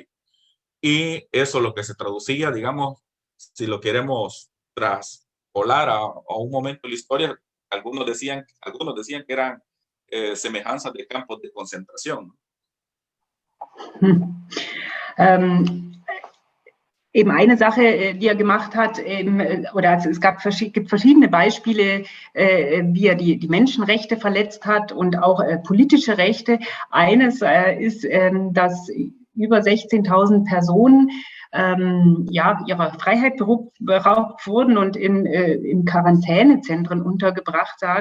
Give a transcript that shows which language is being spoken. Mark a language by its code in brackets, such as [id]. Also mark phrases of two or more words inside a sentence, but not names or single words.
[es] Y eso lo que se traducía, digamos, si lo queremos traspolar a un momento de la historia, algunos decían que eran semejanzas de campos de concentración. [de] Eben eine Sache, die er gemacht hat, es gibt verschiedene Beispiele, wie er die Menschenrechte verletzt hat und auch politische Rechte. Eines ist, dass über 16.000 Personen ihrer Freiheit beraubt wurden und in Quarantänezentren untergebracht